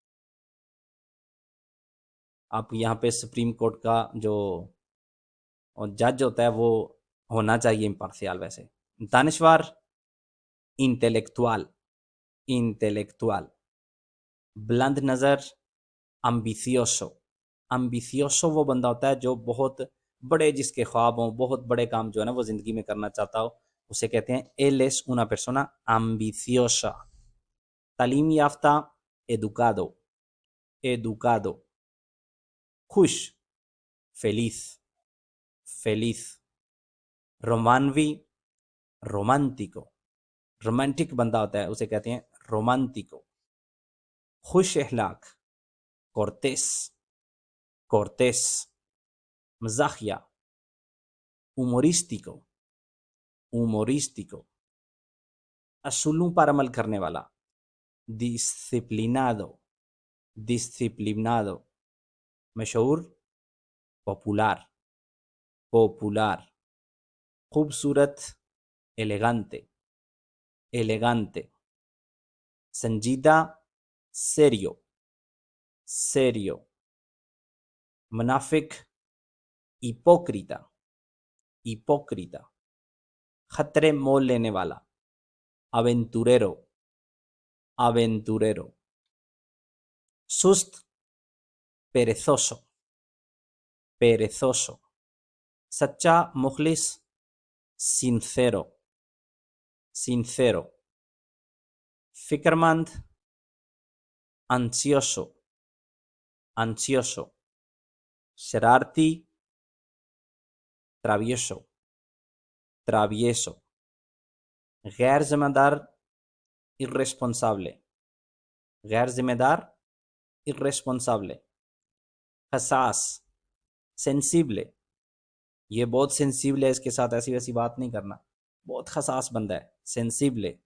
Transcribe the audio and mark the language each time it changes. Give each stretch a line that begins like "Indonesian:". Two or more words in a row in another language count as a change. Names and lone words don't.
Urdu: آپ یہاں پہ سپریم کورٹ کا جو جج ہوتا ہے وہ ہونا چاہیے imparcial ویسے.
English: دانشور intellectual, intellectual.
Urdu: بلند نظر
Spanish: ambicioso, ambicioso
Urdu: وہ بندہ ہوتا ہے جو بہت بڑے جس کے خواب ہوں، بہت بڑے کام جو ہے نا وہ زندگی میں کرنا چاہتا ہو، اسے کہتے ہیں
Spanish: él es una persona ambiciosa.
Urdu: تعلیم یافتہ
Spanish: educado, educado. خوش feliz, feliz.
Urdu: رومانوی romántico, رومانٹک بندہ ہوتا ہے اسے کہتے ہیں romántico. خوش اخلاق
Spanish: cortés, cortés. مزاحیہ humorístico, humorístico.
Urdu: اصولوں پر عمل کرنے والا
Spanish: disciplinado, disciplinado. مشہور popular, popular. خوبصورت elegante, elegante. سنجیدہ serio, serio. منافق hipócrita, hipócrita.
Urdu: خطرے مول لینے والا
Spanish: aventurero, aventurero. سست perezoso, perezoso,
Urdu: سچا مخلص
Spanish: sincero, sincero,
Urdu: فکر مند ansioso,
Spanish: ansioso, شرارتی travieso, travieso,
Urdu: غیر ذمہ دار irresponsable, غیر ذمہ دار irresponsable, حساس sensible, یہ بہت سینسیبل ہے، اس کے ساتھ ایسی ویسی بات نہیں کرنا، بہت حساس بندہ ہے، سینسیبل،